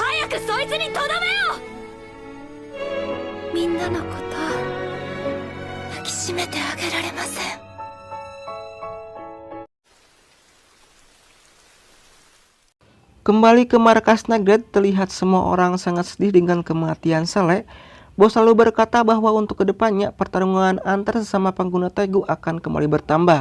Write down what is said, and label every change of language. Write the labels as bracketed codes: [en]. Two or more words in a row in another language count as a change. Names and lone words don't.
[ja] くそいつにとどめよ。みんなのこと抱きしめてあげられません。 [id] Kembali ke markas Negrete, terlihat semua orang sangat sedih dengan kematian Sele. Bos lalu berkata bahwa untuk kedepannya pertarungan antar sesama pengguna Tegu akan kembali bertambah.